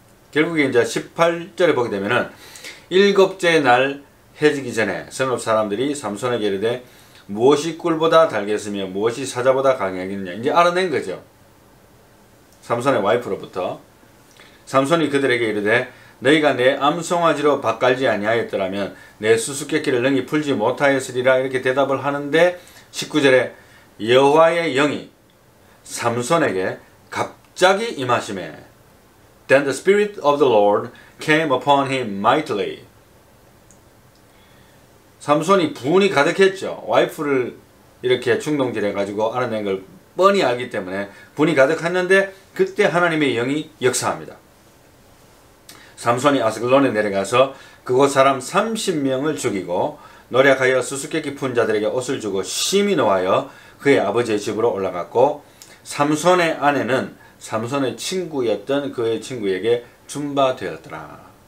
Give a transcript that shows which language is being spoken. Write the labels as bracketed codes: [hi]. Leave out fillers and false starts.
[ko] 결국에 이제 18절에 보게 되면은 7째 날 해지기 전에 성읍 사람들이 삼손에게 이르되 무엇이 꿀보다 달겠으며 무엇이 사자보다 강하겠느냐. 이제 알아낸 거죠. 삼손의 와이프로부터. 삼손이 그들에게 이르되 너희가 내 암송아지로 밭갈지 아니하였더라면 내 수수께끼를 능히 풀지 못하였으리라. 이렇게 대답을 하는데 19절에 여호와의 영이 삼손에게 갑자기 임하시매 [en] Then the spirit of the Lord came upon him mightily. [ko] 삼손이 분이 가득했죠. 와이프를 이렇게 충동질해 가지고 알아낸 걸 뻔히 알기 때문에 분이 가득했는데 그때 하나님의 영이 역사합니다. 삼손이 아스글론에 내려가서 그곳 사람 30명을 죽이고 노력하여 수수께끼 푼 자들에게 옷을 주고 심히 노하여 그의 아버지의 집으로 올라갔고 삼손의 아내는 삼손의 친구였던 그의 친구에게 준바되었더라.